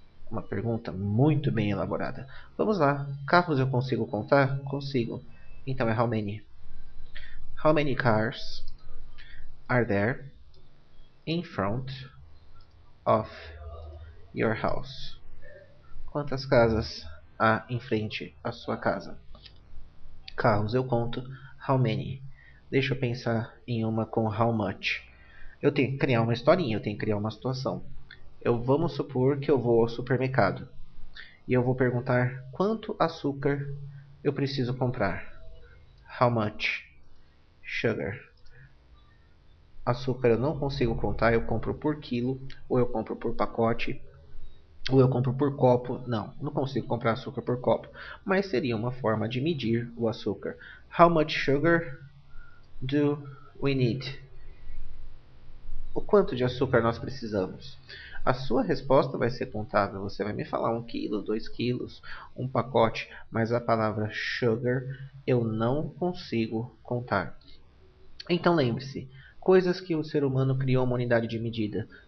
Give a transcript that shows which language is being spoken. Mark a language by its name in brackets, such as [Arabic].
[Portuguese] Uma pergunta muito bem elaborada. Vamos lá, carros eu consigo contar? Consigo. Então é [English] how many? How many cars are there in front of your house? [Portuguese] Quantas casas há em frente à sua casa? Carros eu conto. [English] How many? [Portuguese] Deixa eu pensar em uma com how much. Eu tenho que criar uma historinha, eu tenho que criar uma situação. Vamos supor que eu vou ao supermercado e eu vou perguntar quanto açúcar eu preciso comprar. [English] How much sugar? [Portuguese] Açúcar eu não consigo contar, eu compro por quilo, ou eu compro por pacote, ou eu compro por copo. Não consigo comprar açúcar por copo, mas seria uma forma de medir o açúcar. [English] How much sugar do we need? [Portuguese] O quanto de açúcar nós precisamos? A sua resposta vai ser contável. Você vai me falar 1 quilo, 2 quilos, um pacote, mas a palavra sugar eu não consigo contar. Então lembre-se, coisas que o ser humano criou uma unidade de medida.